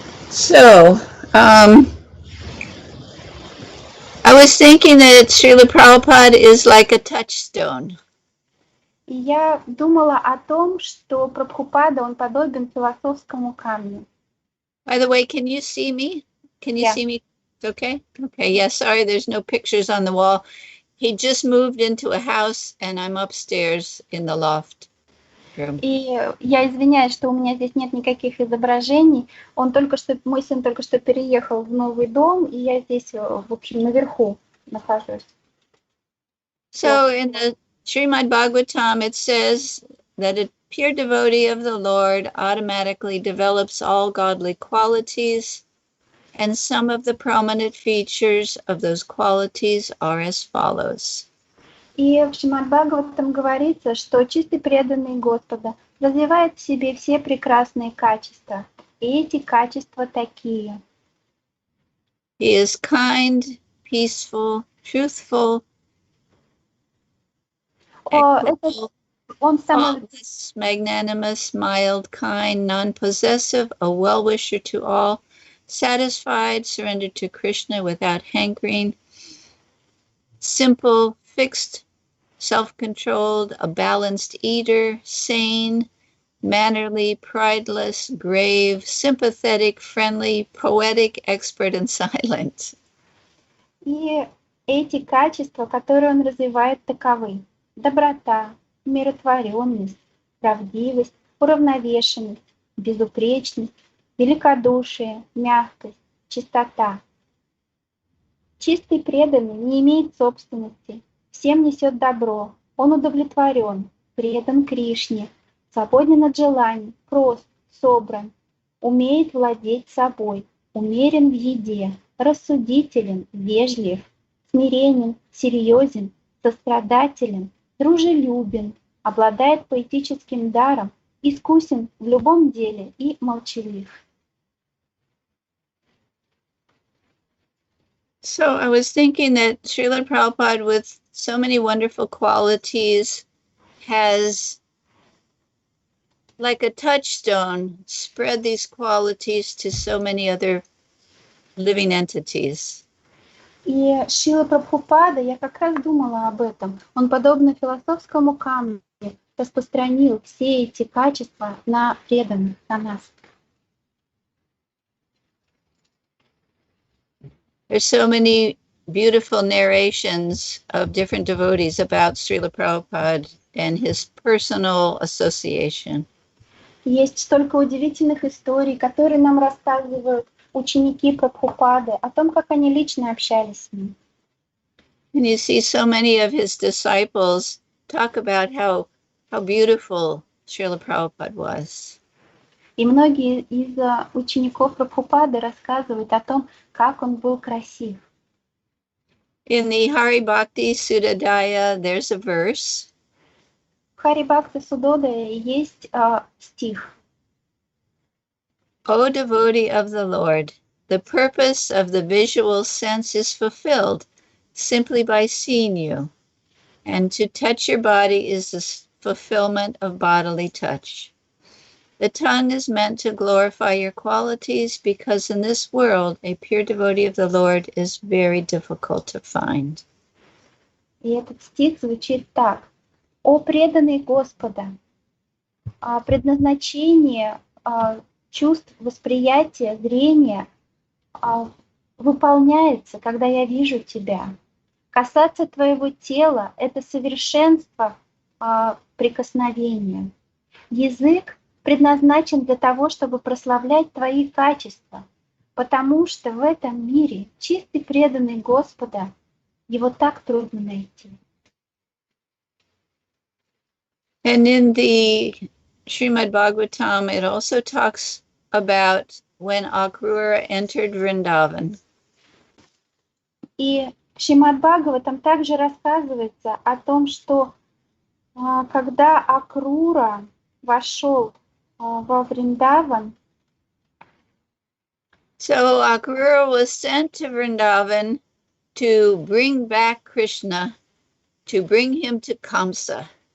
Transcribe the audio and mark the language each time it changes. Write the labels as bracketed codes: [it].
[en] So, I was thinking that Srila Prabhupada is like a touchstone. [ru] И я думала о том, что Прабхупада, он подобен философскому камню. [en] By the way, can you see me? Can you see me Okay. Okay. Yeah. Sorry, there's no pictures on the wall. He just moved into a house, and I'm upstairs in the loft room. [ru] И я извиняюсь, что у меня здесь нет никаких изображений. Мой сын только что переехал в новый дом, и я здесь, в общем, наверху нахожусь. [en] So in the Srimad Bhagavatam, it says that a pure devotee of the Lord automatically develops all godly qualities, and some of the prominent features of those qualities are as follows. [ru] И в Шримад Бхагаватам говорится, что чистый преданный Господа развивает в себе все прекрасные качества. И эти качества такие. [en] He is kind, peaceful, truthful, equitable, faultless, magnanimous, mild, kind, non-possessive, a well-wisher to all, satisfied, surrendered to Krishna without hankering, simple, fixed, self-controlled, a balanced eater, sane, mannerly, prideless, grave, sympathetic, friendly, poetic, expert, and silent. [ru] И эти качества, которые он развивает, таковы: доброта, умиротворенность, правдивость, уравновешенность, безупречность, великодушие, мягкость, чистота. Чистый преданный не имеет собственности, всем несет добро, он удовлетворен, предан Кришне, свободен от желаний, прост, собран, умеет владеть собой, умерен в еде, рассудителен, вежлив, смиренен, серьезен, сострадателен, дружелюбен, обладает поэтическим даром, искусен в любом деле и молчалив. [en] So I was thinking that Srila Prabhupada, with so many wonderful qualities, has, like a touchstone, spread these qualities to so many other living entities. [ru] И Шрила Прабхупада, я как раз думала об этом, он, подобно философскому камню, распространил все эти качества на преданных, на нас. [en] There's so many beautiful narrations of different devotees about Srila Prabhupada and his personal association. [ru] Есть столько удивительных историй, которые нам рассказывают ученики Прабхупады о том, как они лично общались с ним. [en] And you see so many of his disciples talk about how beautiful Srila Prabhupada was. [ru] И многие из учеников Прабхупады рассказывают о том, как он был красив. [en] In the Hari Bhakti Sudadaya, there's a verse. [ru] В Хари Бхакти Судодае есть стих. [en] O devotee of the Lord, the purpose of the visual sense is fulfilled simply by seeing you, and to touch your body is the fulfillment of bodily touch. The tongue is meant to glorify your qualities because in this world, a pure devotee of the Lord is very difficult to find. [ru] И этот стих звучит так. «О преданный Господа, предназначение чувств, восприятия, зрения выполняется, когда я вижу тебя. Касаться твоего тела — это совершенство прикосновения. Язык предназначен для того, чтобы прославлять твои качества, потому что в этом мире чистый преданный Господа, его так трудно найти». [en] And in the Srimad Bhagavatam, it also talks about when Akrura entered Vrindavan. [ru] И в Шримад Бхагаватам также рассказывается о том, что когда Акрура вошел во Вриндаван, [en] So Akrura was sent to Vrindavan to bring back Krishna, to bring him to Kamsa.